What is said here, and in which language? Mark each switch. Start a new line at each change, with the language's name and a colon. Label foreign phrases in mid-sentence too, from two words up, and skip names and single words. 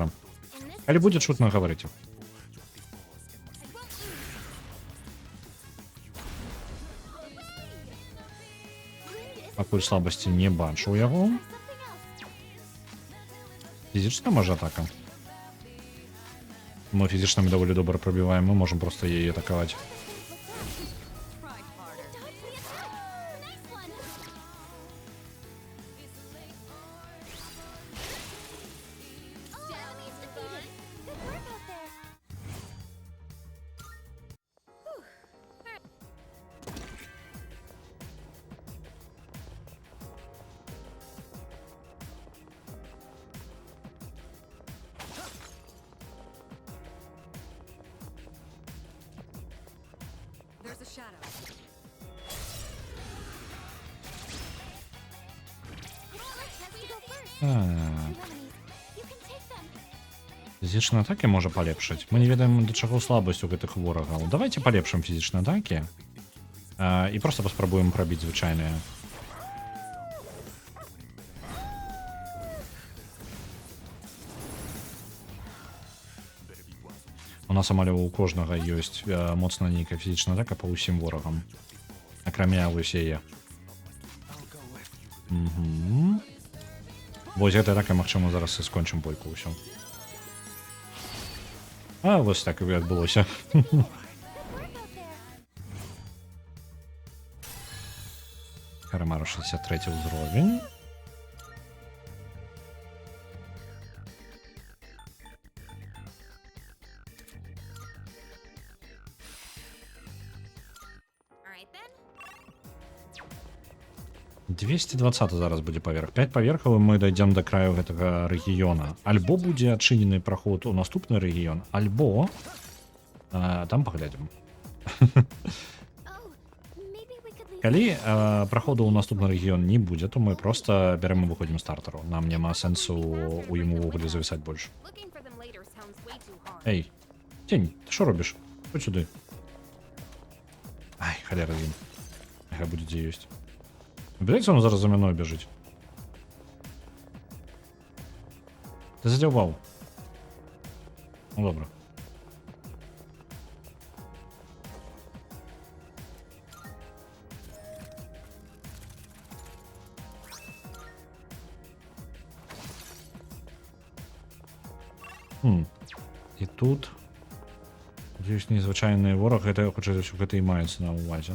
English: And this
Belarusian: Калі будзе чутно, гаварыце. Пакуль слабасці не бачу ў яго.
English: something else.
Belarusian: Фізічна можа атака. Мы фізічнамі даволі добра прабіваем, мы можам проста яе атакаваць.
English: Try harder. Dodge the attack. Nice one. Oh, enemies defeated. Good work out there. There's a shadow. It's has to go first.
Belarusian: Так.
English: Two enemies. You can take them.
Belarusian: Фізічныя атакі можа палепшыць. Мы не ведаем, да чаго слабасць у гэтых ворагаў. Давайте палепшым фізічныя атакі. І проста паспрабуем прабіць звычайныя. У нас амаль у кожнага ёсць моцна нейкая фізічная атака па ўсім ворагам. Акрамя вось яе. Вось гэтая атака, магчыма, зараз і скончым бойку ўсё. А вось так і адбылося.
English: Good work out there.
Belarusian: Карамару 63 ўзровень.
English: All right then.
Belarusian: 220 зараз будзе паверх. 5 паверхаў і мы дайдзем да краю гэтага рэгіёна. Альбо будзе адчынены праход у наступны рэгіён, альбо там паглядзім.
English: Oh, maybe we could leave.
Belarusian: Калі праходу ў наступны рэгіён не будзе, то мы проста бярем і выходзім з стартару. Нам няма сэнсу у ім увогуле завісаць больш.
English: Looking for them later sounds way too hard.
Belarusian: Эй, Тень, ты што робіш? Хоць сюды. Ай, халера ім. Няхай будзе дзе ёсць. Бядаецца, он зараз за мяной бяжыць. Ты задзяўбаў. Ну добра. І тут ёсць незвычайны вораг, гэта хутчэй за ўсё гэта і маецца на ўвазе.